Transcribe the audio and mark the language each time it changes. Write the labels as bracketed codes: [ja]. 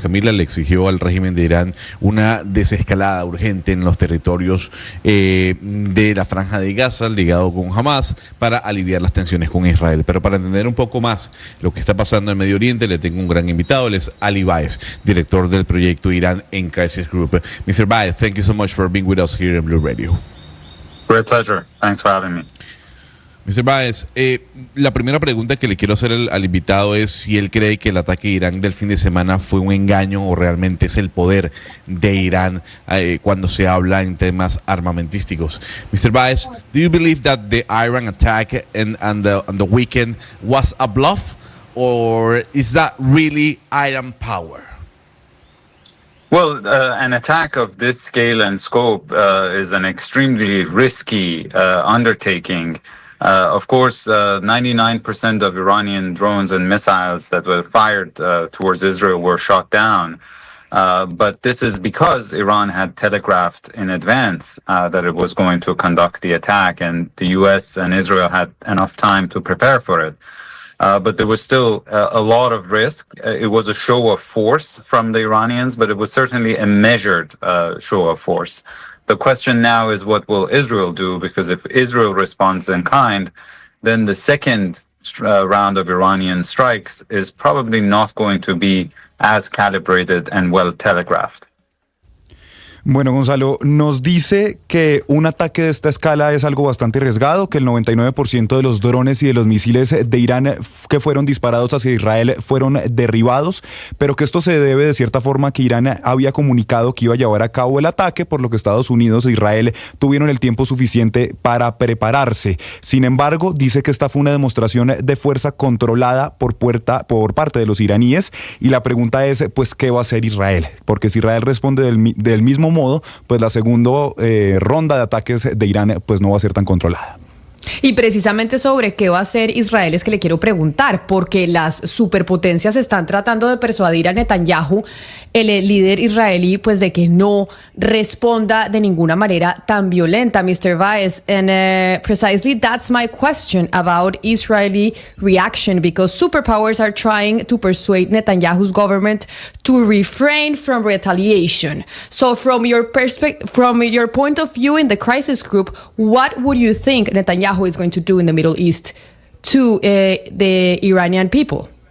[es] Camila, le exigió al régimen de Irán una desescalada urgente en los territorios de la Franja de Gaza, ligado con Hamas, para aliviar las tensiones con Israel. Pero para entender un poco más lo que está pasando en Medio Oriente, le tengo un gran invitado. Él es Ali Baez, director del proyecto Irán en Crisis Group. [en] Mr. Baez, thank you so much for being with us here in Blue Radio. Great pleasure. Thanks for having me. Mr. [es] Baez, la primera pregunta que le quiero hacer al invitado es si él cree que el ataque de Irán del fin de semana fue un engaño o realmente es el poder de Irán cuando se habla en temas armamentísticos. [en] Mr. Baez, do you believe that the Iran attack on the weekend was a bluff, or is that really Iran power? Well, an attack of this scale and scope is an extremely risky undertaking. Of course, 99% of Iranian drones and missiles that were fired towards Israel were shot down. But this is because Iran had telegraphed in advance that it was going to conduct the attack, and the U.S. and Israel had enough time to prepare for it. But there was still a lot of risk. It was a show of force from the Iranians, but it was certainly a measured show of force. The question now is, what will Israel do? Because if Israel responds in kind, then the second round of Iranian strikes is probably not going to be as calibrated and well telegraphed. [es] Bueno, Gonzalo, nos dice que un ataque de esta escala es algo bastante arriesgado, que el 99% de los drones y de los misiles de Irán que fueron disparados hacia Israel fueron derribados, pero que esto se debe de cierta forma a que Irán había comunicado que iba a llevar a cabo el ataque, por lo que Estados Unidos e Israel tuvieron el tiempo suficiente para prepararse. Sin embargo, dice que esta fue una demostración de fuerza controlada por parte de los iraníes, y la pregunta es, pues, ¿qué va a hacer Israel? Porque si Israel responde del mismo modo, pues la segunda ronda de ataques de Irán pues no va a ser tan controlada. Y precisamente sobre qué va a hacer Israel es que le quiero preguntar, porque las superpotencias están tratando de persuadir a Netanyahu, el líder israelí, pues de que no responda de ninguna manera tan violenta, Mr. Vaez. [en] And precisely that's my question about Israeli reaction, because superpowers are trying to persuade Netanyahu's government to refrain from retaliation. So from your point of view in the crisis group, what would you think Netanyahu is going to do in the Middle East to the Iranian people?